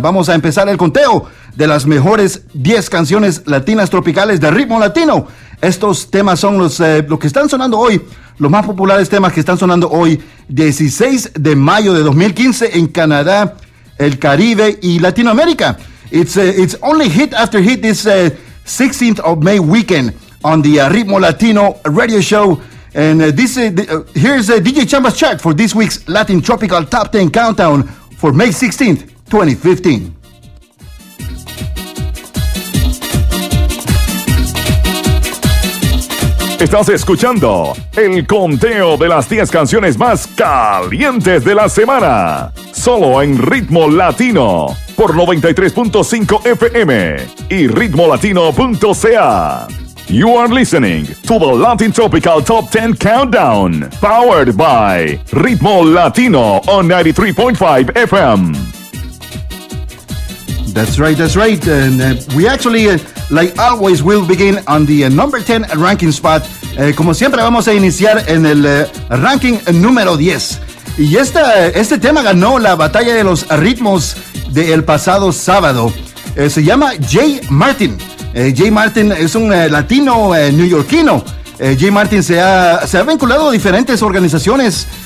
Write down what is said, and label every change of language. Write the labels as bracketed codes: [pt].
[es] Vamos a empezar el conteo de las mejores 10 canciones latinas tropicales de Ritmo Latino. Estos temas son los que están sonando hoy, los más populares temas que están sonando hoy, 16 de mayo de 2015 en Canadá, el Caribe y Latinoamérica. [en] It's only hit after hit this 16th of May weekend on the Ritmo Latino radio show. And here's DJ Chamba's chart for this week's Latin Tropical Top 10 Countdown for May 16th, 2015. [es] Estás escuchando el conteo de las 10 canciones más calientes de la semana, solo en Ritmo Latino, por 93.5 FM y ritmolatino.ca. [en] You are listening to the Latin Tropical Top 10 Countdown, powered by Ritmo Latino on 93.5 FM. That's right, that's right. And we actually, like always, will begin on the number 10 ranking spot. [es] Como siempre, vamos a iniciar en el ranking número 10. Y este tema ganó la batalla de los ritmos del pasado sábado. Se llama Jay Martin. Jay Martin es un latino neoyorquino. Jay Martin se ha vinculado a diferentes organizaciones.